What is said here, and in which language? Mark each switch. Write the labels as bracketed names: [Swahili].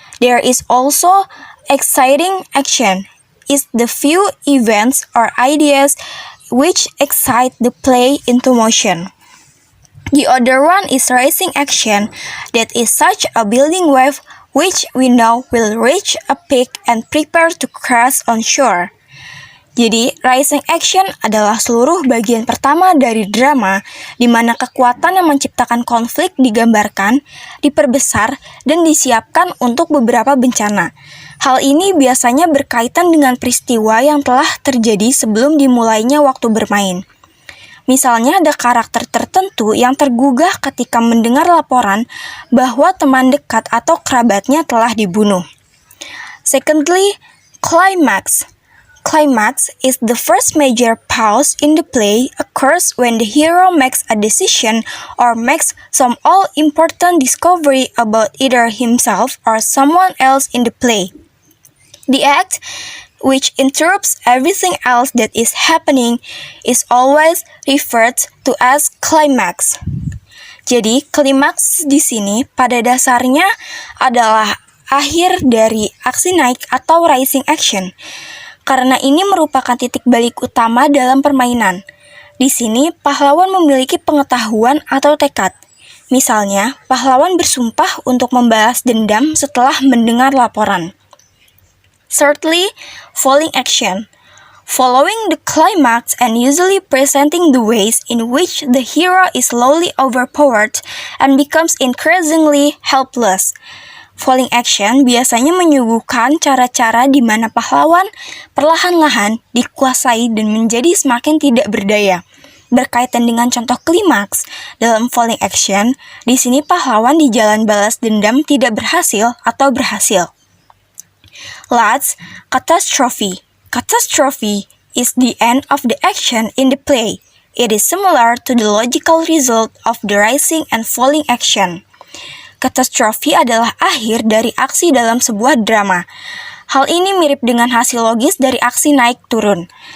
[English] There is also exciting action, is the few events or ideas which excite the play into motion. The other one is rising action, that is such a building wave which we know will reach a peak and prepare to crash on shore. [Indonesian] Jadi, rising action adalah seluruh bagian pertama dari drama di mana kekuatan yang menciptakan konflik digambarkan, diperbesar, dan disiapkan untuk beberapa bencana. Hal ini biasanya berkaitan dengan peristiwa yang telah terjadi sebelum dimulainya waktu bermain. Misalnya ada karakter tertentu yang tergugah ketika mendengar laporan bahwa teman dekat atau kerabatnya telah dibunuh. [English] Secondly, climax. Climax is the first major pause in the play occurs when the hero makes a decision or makes some all-important discovery about either himself or someone else in the play. The act, which interrupts everything else that is happening, is always referred to as climax. [Indonesian] Jadi, klimaks di sini pada dasarnya adalah akhir dari aksi naik atau rising action. Karena ini merupakan titik balik utama dalam permainan. Di sini, pahlawan memiliki pengetahuan atau tekad. Misalnya, pahlawan bersumpah untuk membalas dendam setelah mendengar laporan. [English] Thirdly, falling action. Following the climax and usually presenting the ways in which the hero is slowly overpowered and becomes increasingly helpless. [Indonesian] Falling action biasanya menyuguhkan cara-cara di mana pahlawan perlahan-lahan dikuasai dan menjadi semakin tidak berdaya. Berkaitan dengan contoh klimaks dalam falling action, di sini pahlawan di jalan balas dendam tidak berhasil atau berhasil. [English] Last, catastrophe. Catastrophe is the end of the action in the play. It is similar to the logical result of the rising and falling action. [Indonesian] Katastrofi adalah akhir dari aksi dalam sebuah drama. Hal ini mirip dengan hasil logis dari aksi naik turun.